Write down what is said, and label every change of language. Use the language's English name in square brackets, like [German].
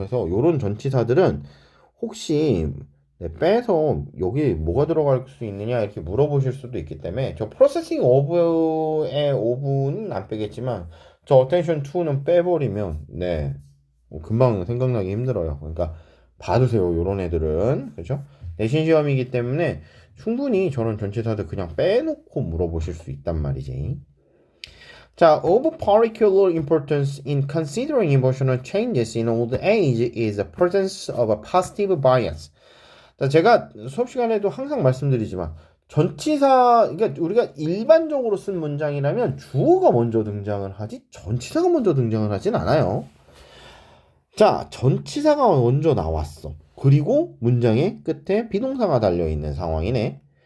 [Korean] 그래서 이런 전치사들은 혹시 빼서 여기 뭐가 들어갈 수 있느냐 이렇게 물어보실 수도 있기 때문에 저 프로세싱 오브의 오브는 안 빼겠지만 저 attention to는 빼버리면 금방 생각나기 힘들어요. 그러니까 봐두세요. 요런 애들은 그죠? 내신 시험이기 때문에 충분히 저런 전치사들 그냥 빼놓고 물어보실 수 있단 말이지. [English] 자, of particular importance in considering emotional changes in old age is the presence of a positive bias. [Korean] 자, 제가 수업 시간에도 항상 말씀드리지만 전치사, 그러니까 우리가 일반적으로 쓴 문장이라면 주어가 먼저 등장을 하지 전치사가 먼저 등장을 하진 않아요. 자, 전치사가 먼저 나왔어. 그리고 문장의 끝에 비동사가 달려있는 상황이네.